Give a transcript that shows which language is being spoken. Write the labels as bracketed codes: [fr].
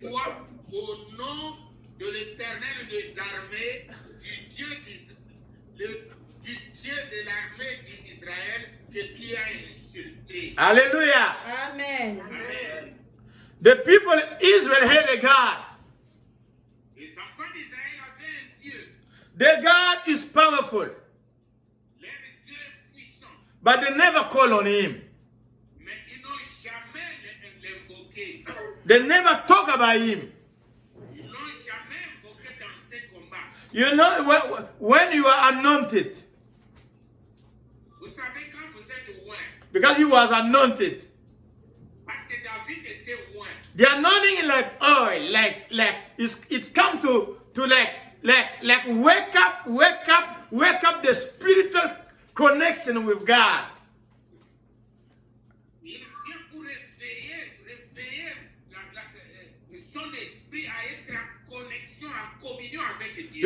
[fr] Toi, au nom de l'Éternel des armées, du Dieu de l'armée d'Israël que tu as insulté. Hallelujah. Amen. Amen. [en] The people of Israel had a God. [fr] Les enfants d'Israël avaient un Dieu. [en] Their God is powerful, [fr] Leur Dieu est puissant. [en] but they never call on him. [fr] Mais ils n'ont jamais l'invoqué. [en] They never talk about him. [fr] Ils l'ont jamais invoqué dans ces combats. [en] You know, when you are anointed, [fr] Vous savez quand vous êtes loin, [en] because he was anointed, [fr] parce que David était loin. [en] the anointing is like oil, like it's come to like wake up the spiritual connection with God. [fr] Il vient pour réveiller son esprit à être en connexion, en communion avec Dieu.